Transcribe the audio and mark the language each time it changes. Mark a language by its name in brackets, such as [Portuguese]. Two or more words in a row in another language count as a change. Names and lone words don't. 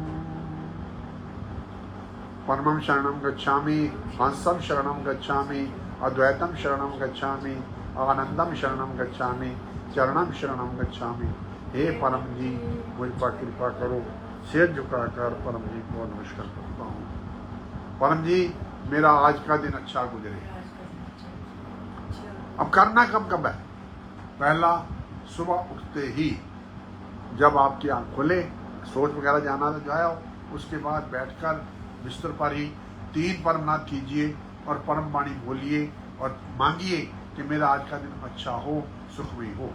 [Pali] परमं शरणं गच्छामि, हंसं शरणं गच्छामि, अद्वैतम शरणम गच्छामि, आनंदम शरणम गच्छामि, चरणम शरणम गच्छामि। [Hindi] हे परम जी मुझ पर कृपा करो। सिर झुकाकर परम जी को नमस्कार करता हूँ। परम जी मेरा आज का दिन अच्छा गुजरे। अब करना कब कब है? पहला, सुबह उठते ही जब आपकी आँख खुले, सोच वगैरह जाना तो जाओ, उसके बाद बैठकर बिस्तर पर ही 3 परमनाथ कीजिए और परम वाणी बोलिए और मांगिए कि मेरा आज का दिन अच्छा हो, सुखमय हो।